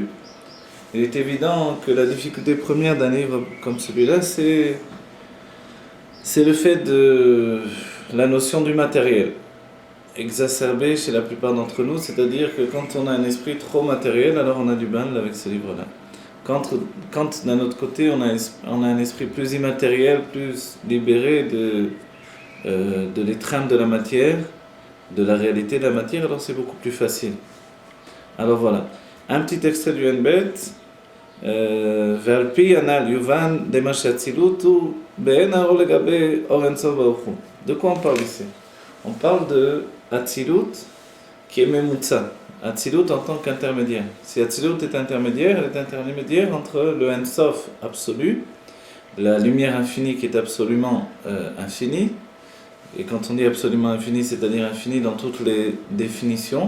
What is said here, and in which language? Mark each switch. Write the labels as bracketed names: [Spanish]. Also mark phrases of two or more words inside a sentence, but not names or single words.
[French] Il est évident que la difficulté première d'un livre comme celui-là, c'est le fait de la notion du matériel, exacerbée chez la plupart d'entre nous, c'est-à-dire que quand on a un esprit trop matériel, alors on a du mal avec ce livre-là. Quand d'un autre côté, on a un esprit plus immatériel, plus libéré de l'étreinte de la matière, de la réalité de la matière, alors c'est beaucoup plus facile. Alors voilà. Un petit extrait du Henbet. [Hebrew] ועל-פי הנ"ל יובן דמה שהאצילות הוא בעין האור לגבי אור אינסוף ברוך הוא. [French] De quoi on parle ici? On parle de Atzilut qui est Memutza. Atzilut en tant qu'intermédiaire. Si Atzilut est intermédiaire, elle est intermédiaire entre le Ensof absolu, la lumière infinie qui est absolument infinie. Et quand on dit absolument infini, c'est-à-dire infini dans toutes les définitions.